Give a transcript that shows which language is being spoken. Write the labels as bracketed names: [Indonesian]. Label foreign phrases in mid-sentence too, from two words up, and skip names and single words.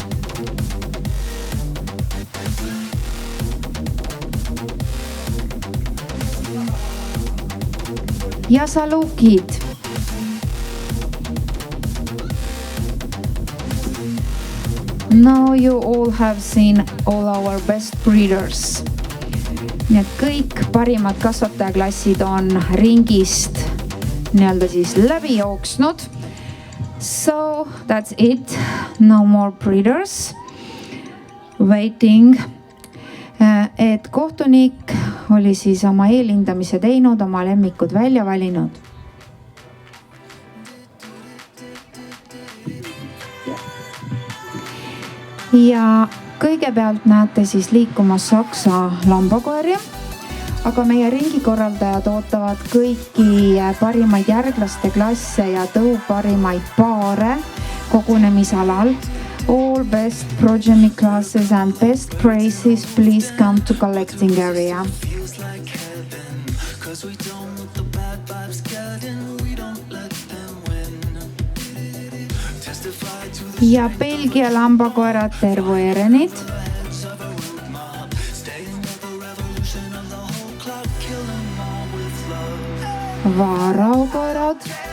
[Estonian] Ja salukid. [English] Now you all have seen all our best breeders. [Estonian] Nii et kõik parimad kasvatajaklassid on ringist nii-öelda siis läbi jooksnud. [English] So that's it. No more breeders. Waiting. [Estonian] Et kohtunik oli siis oma eelhindamise teinud, oma lemmikud välja valinud. Ja kõigepealt näete siis liikumas saksa lambakoeri, aga meie ringikorraldajad ootavad kõiki parimaid järglaste klasse ja tõu parimaid paare kogunemisalal. [English] All best progeny classes and best prizes, please come to collecting area. [Estonian] Ja Belgia lambakoerad Tervo Erenid. Vaarau koerad.